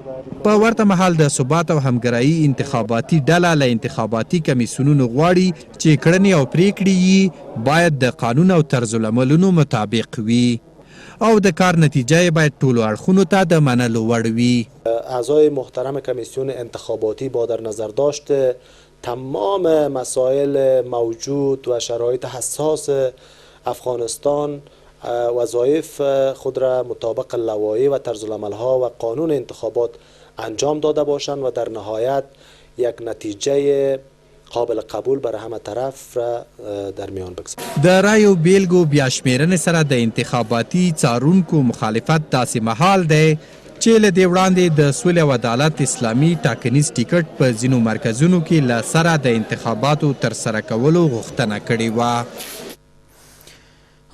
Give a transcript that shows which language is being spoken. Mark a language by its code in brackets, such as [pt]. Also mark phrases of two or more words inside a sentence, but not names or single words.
[ps] په ورته مهال د ثبات او همګرایي انتخاباتي ډله له انتخاباتي کمیسیونونو غواړي چې کړنې او پریکړې یې باید د قانون او طرز العملونو مطابق وي او د کار نتیجه باید ټولو اړخونو ته د منلو وړ وي. [fa] اعضای محترم کمیسیون انتخاباتی با در نظر داشت تمام مسائل موجود و شرایط حساس افغانستان وظایف خود را مطابق لوایح و طرز العمل‌ها و قانون انتخابات انجام داده باشند و در نهایت یک نتیجه قابل قبول برای همه طرف را در میان بگذارد. [ps] د رایو بیلګو بیا شمیرنې سره د انتخاباتي څارونکو مخالفت داسې محال دی چې له دې وړاندې د سولې او عدالت اسلامي ټاکنیز ټیکټ په ځینو مرکزونو کې له سره د انتخاباتو ترسره کولو غوښتنه کړې وه.